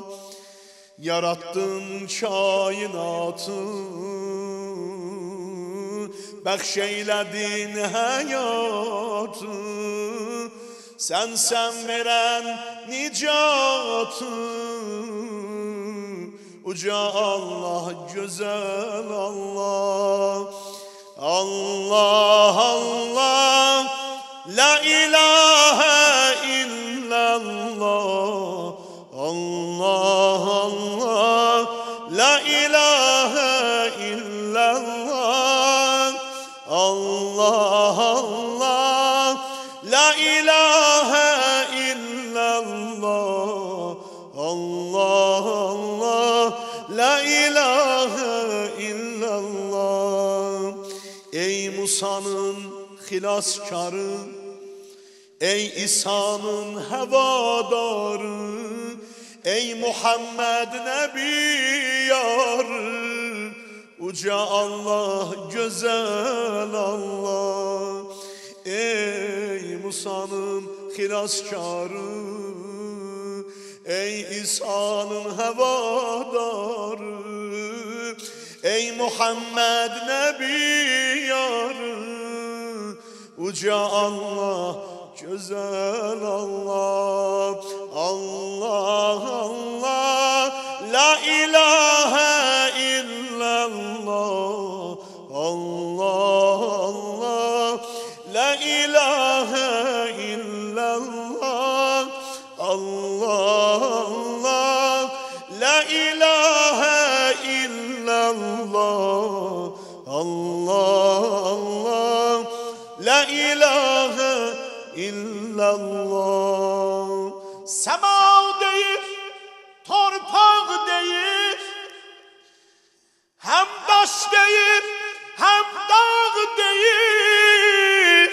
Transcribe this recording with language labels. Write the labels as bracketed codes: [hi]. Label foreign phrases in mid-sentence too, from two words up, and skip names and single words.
[az] Yarattın kainatı, bəxşeyledin hayatı. Sen veren nicatı, uca Allah, güzel Allah. [ar] الله الله، لا إله إلا الله. الله الله، لا إله إلا الله. الله الله، لا إله إلا الله. الله الله، لا إله إلا الله. [az] Ey Musa'nın hilaskarı, ey İsa'nın hevadarı, ey Muhammed Nebi yarı, uca Allah, güzel Allah. Ey Musa'nın hilaskarı, ey İsa'nın hevadarı, ey Muhammed Nebi yarı, uca Allah, güzel Allah. [ar] الله الله، لا إله إلا الله. الله الله، لا إله إلا الله. الله الله، لا إله إلا الله. الله الله، لا إله إلا الله. [az] Sema deyir, torpaq deyir, hem daş deyir, hem dağ deyir.